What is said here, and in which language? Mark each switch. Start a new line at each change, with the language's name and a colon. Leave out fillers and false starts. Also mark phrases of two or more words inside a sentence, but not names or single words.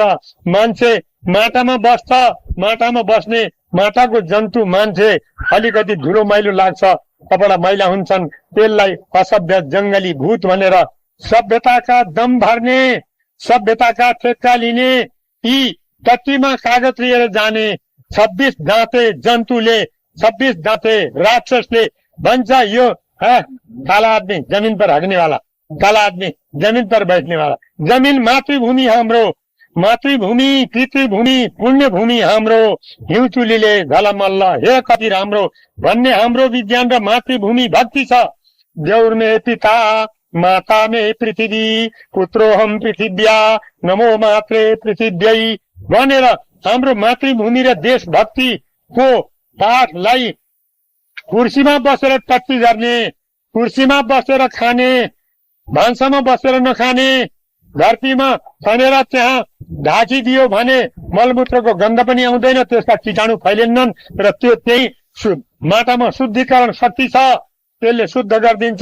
Nepali: मान्छे माटामा बस्छ, माटामा बस्ने माटाको जन्तु मान्छे अलिकति धुलो मैलो लाग्छ, कपडा मैला हुन्छन्, त्यसलाई असभ्य जंगली भूत भनेर सभ्यताका दम भर्ने, सभ्यताका ठेक्का लिने, यी टट्टीमा कागज लिएर जाने 26 दाँते जन्तुले, 26 दाँते राक्षसले भन्छ
Hindi: यो काला आदमी जमीन पर हगने वाला, काला आदमी जमीन पर बैठने वाला।
Nepali: जमीन मातृभूमि हाम्रो, मातृभूमि, पितृभूमि, पुण्यभूमि हाम्रो। हिउँचुलीले झलमल्ल हे कति राम्रो भन्ने हाम्रो विज्ञान र मातृभूमि भक्ति छ।
Sanskrit: देउर में पिता, माता में पृथ्वी, पुत्रोहम पृथिव्या, नमो मात्रे पृथिव्यै भनेर
Nepali: हाम्रो मातृभूमि र देशभक्तिको पाठलाई कुर्सीमा बसेर टट्टी गर्ने, कुर्सीमा बसेर खाने, भान्सामा बसेर नखाने, धरतीमा खनेर त्यहाँ ढाकिदियो भने मलमूत्रको गन्ध पनि आउँदैन, त्यसका कीटाणु फैलिन्नन् र त्यो त्यही माटामा शुद्धिकरण शक्ति छ, त्यसले शुद्ध गरिदिन्छ।